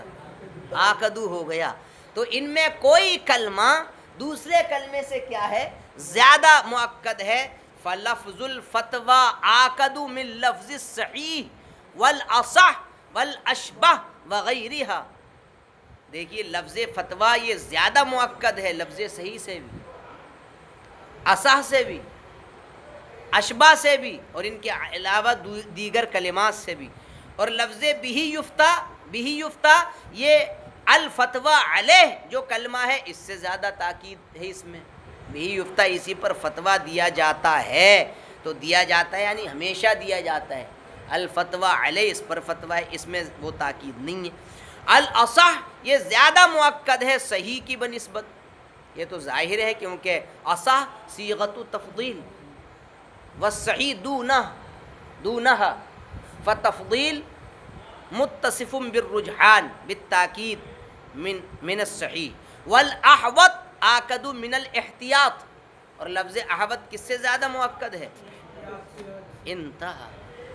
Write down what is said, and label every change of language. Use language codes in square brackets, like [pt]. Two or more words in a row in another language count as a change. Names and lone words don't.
[ur] آکدو ہو گیا۔ تو ان میں کوئی کلمہ دوسرے کلمے سے کیا ہے؟ زیادہ مؤکد ہے۔ [ar] فلفظ الفتویٰ آکد من لفظ الصحیح والاصح والاشبہ وغیرہا، [ur] دیکھیے لفظ فتویٰ یہ زیادہ مؤکد ہے لفظ صحیح سے بھی، اصح سے بھی، اشبہ سے بھی، اور ان کے علاوہ دیگر کلمات سے بھی۔ اور لفظ [ar] بہ یفتیٰ [ur] یہ [ar] الفتویٰ علیہ [ur] جو کلمہ ہے اس سے زیادہ تاکید ہے اس میں، [ar] بہ یفتیٰ [ur] اسی پر فتویٰ دیا جاتا ہے، تو دیا جاتا ہے یعنی ہمیشہ دیا جاتا ہے، [ar] الفتویٰ علیہ [ur] اس پر فتویٰ ہے، اس میں وہ تاکید نہیں ہے۔ الاصح یہ زیادہ مؤکد ہے صحیح کی بنسبت، یہ تو ظاہر ہے کیونکہ [ar] اصح صیغۃ تفضیل والصحیح دونہا، فتفضیل متصف بالرجحان بالتاکید من الصحیح، والاحوط آکد من الاحتیاط، [ur] اور لفظ احوط کس سے زیادہ مؤکد ہے؟ انتہا۔